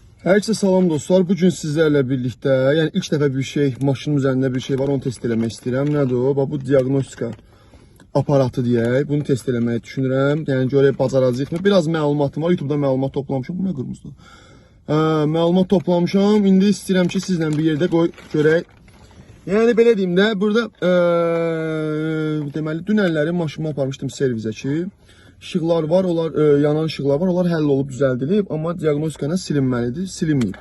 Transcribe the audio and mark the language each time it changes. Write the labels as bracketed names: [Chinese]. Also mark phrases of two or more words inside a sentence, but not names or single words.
[Azerbaijani] Herkese salam dostlar. [Turkish] Bugün sizlerle birlikte, yani ilk defa bir şey, [Azerbaijani] maşının üzerinde bir şey var, onu test eləmək istəyirəm. Nədir o? Bu diagnostika aparatı deyək. Bunu test eləməyi düşünürəm. Yəni görək bacaracağıq mı? Biraz məlumatım var. YouTube'da məlumat toplamışam. Bu nə qırmızıdır? Məlumat toplamışam. İndi istəyirəm ki, sizlə bir yerdə qoy görək. Yəni belə deyim də, burada deməli dünənləri maşınımı aparmışdım servisə ki, İşıqlar var, onlar yanan işıqlar var, onlar həll olub düzəldilib, amma diaqnostika ilə silinməlidir, silinməyib.